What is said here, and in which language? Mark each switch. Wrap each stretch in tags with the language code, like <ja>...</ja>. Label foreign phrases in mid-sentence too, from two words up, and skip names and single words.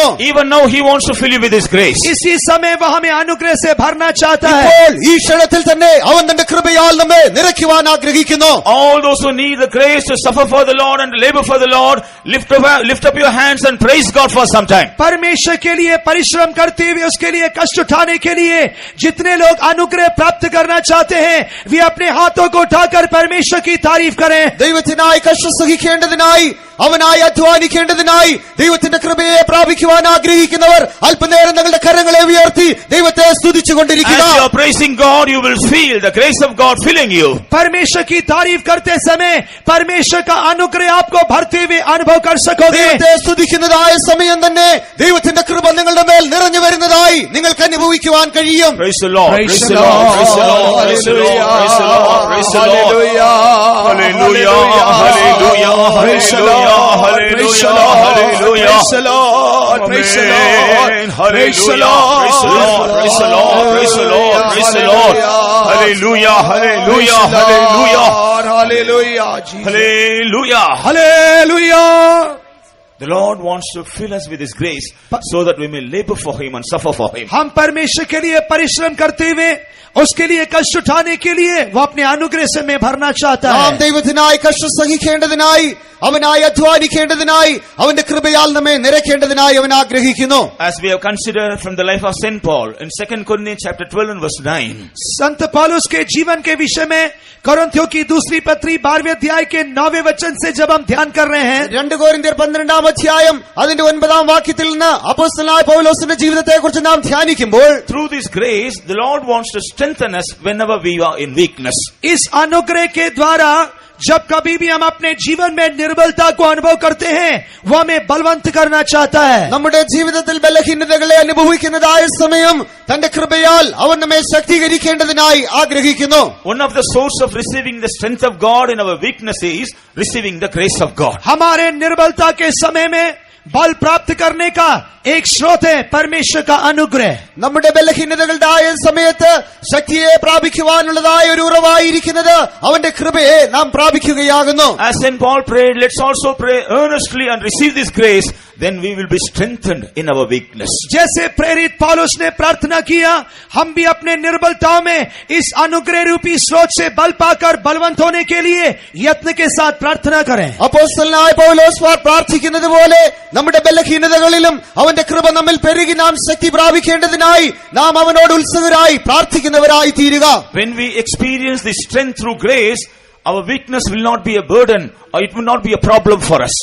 <en>Even now he wants to fill you with his grace.</en> <hi>इसी समय वह हमें अनुग्रह से भरना चाहता है।</hi> <ml>ഇപ്പോൾ ഈ ക്ഷണത്തിൽ തന്നെ അവൻ തന്റെ കൃപയാൽ നമ്മെ നിറയ്ക്കുവാൻ ആഗ്രഹിക്കുന്നു.</ml> <en>All those who need the grace to suffer for the Lord and to labor for the Lord, lift up your hands and praise God for some time.</en> <hi>परमेश्वर के लिए परिश्रम करते हुए उसके लिए कष्ट उठाने के लिए जितने लोग अनुग्रह प्राप्त करना चाहते हैं, वे अपने हाथों को उठाकर परमेश्वर की तारीफ करें।</hi> <ml>ദൈവത്തിനായി കഷ്ടം സഹിക്കേണ്ടതിനായി അവനായി അധ്വാനിക്കേണ്ടതിനായി ദൈവത്തിന്റെ കൃപയെ പ്രാപിക്കുവാൻ ആഗ്രഹിക്കുന്നവർ അല്പനേരം തങ്ങളുടെ കരങ്ങളെ ഉയർത്തി ദൈവത്തെ സ്തുതിച്ചുകൊണ്ടിരിക്കുക.</ml> <en>As you are praising God, you will feel the grace of God filling you.</en> <hi>परमेश्वर की तारीफ करते समय परमेश्वर का अनुग्रह आपको भरते हुए अनुभव कर सकोगे।</hi> <ml>ദൈവത്തെ സ്തുതിക്കുന്നതായ സമയം തന്നെ ദൈവത്തിന്റെ കൃപ നിങ്ങളുടെ മേൽ നിറഞ്ഞു വരുന്നതായി നിങ്ങൾക്ക് അനുഭവിക്കുവാൻ കഴിയും.</ml> <en>Praise the Lord. Praise the Lord. Praise the Lord. Praise the Lord. Praise the Lord. Praise the Lord. Hallelujah. Hallelujah. Hallelujah. Praise the Lord. Hallelujah. Hallelujah. Praise the Lord. Praise the Lord. Praise the Lord. Praise the Lord. Praise the Lord. Praise the Lord. Praise the Lord. Hallelujah. Hallelujah. Hallelujah. Hallelujah. Hallelujah. Hallelujah. The Lord wants to fill us with his grace so that we may labor for him and suffer for him.</en> <hi>हम परमेश्वर के लिए परिश्रम करते हुए उसके लिए कष्ट उठाने के लिए वो अपने अनुग्रह से में भरना चाहता</hi> <ml>നാം</ml> <hi>है।</hi> <ml>ദൈവത്തിനായി കഷ്ടം സഹിക്കേണ്ടതിനായി അവനായി അധ്വാനിക്കേണ്ടതിനായി അവന്റെ കൃപയാൽ നമ്മെ നിറയ്ക്കേണ്ടതിനായി അവൻ ആഗ്രഹിക്കുന്നു.</ml> <en>As we have considered from the life of St. Paul in 2 Corinthians chapter 12 and verse 9.</en> <hi>संत पौलुस के जीवन के विषय में कोरिन्थियों की दूसरी पत्री 12वें अध्याय के 9वें वचन से जब हम ध्यान कर रहे हैं,</hi> <ml>2 കൊരിന്ത്യർ 12-ാം അധ്യായം അതിന്റെ 9-ാം വാക്യത്തിൽ നിന്ന് അപ്പോസ്തലനായ പൗലോസിന്റെ ജീവിതത്തെക്കുറിച്ച് നാം ധ്യാനിക്കുമ്പോൾ</ml> <en>Through this grace, the Lord wants to strengthen us whenever we are in weakness.</en> <hi>इस अनुग्रह के द्वारा जब कभी भी हम अपने जीवन में निर्बलता को अनुभव करते हैं, वो हमें बलवंत करना चाहता है।</hi> <ml>നമ്മുടെ ജീവിതത്തിൽ ബലഹീനതകളെ അനുഭവിക്കുന്നതായ സമയം തന്റെ കൃപയാൽ അവൻ നമ്മെ ശക്തീകരിക്കേണ്ടതിനായി ആഗ്രഹിക്കുന്നു.</ml> <en>One of the source of receiving the strength of God in our weakness is receiving the grace of God.</en> <hi>हमारे निर्बलता के समय में बल प्राप्त करने का एक स्रोत है परमेश्वर का अनुग्रह।</hi> <ml>നമ്മുടെ ബലഹീനതകളുടെ ആയ സമയത്ത് ശക്തിയെ പ്രാപിക്കുവാനുള്ളതായ ഒരു ഉറവായിരിക്കുന്നത് അവന്റെ കൃപയെ നാം പ്രാപിക്കുകയാകുന്നു.</ml> <en>As St. Paul prayed, let's also pray earnestly and receive this grace, then we will be strengthened in our weakness.</en> <hi>जैसे प्रेरित पौलुस ने प्रार्थना किया, हम भी अपने निर्बलताओं में इस अनुग्रह रूपी स्रोत से बल पाकर बलवंत होने के लिए यत्न के साथ प्रार्थना करें।</hi> <ml>അപ്പോസ്തലനായ പൗലോസ് പ്രാർത്ഥിക്കുന്നത് പോലെ നമ്മുടെ ബലഹീനതകളിലും അവന്റെ കൃപ നമ്മിൽ പെരുകി നാം ശക്തി പ്രാപിക്കേണ്ടതിനായി നാം അവനോട് ഉത്സുകരായി പ്രാർത്ഥിക്കുന്നവരായി തീരുക.</ml> <en>When we experience the strength through grace, our weakness will not be a burden or it will not be a problem for us.</en>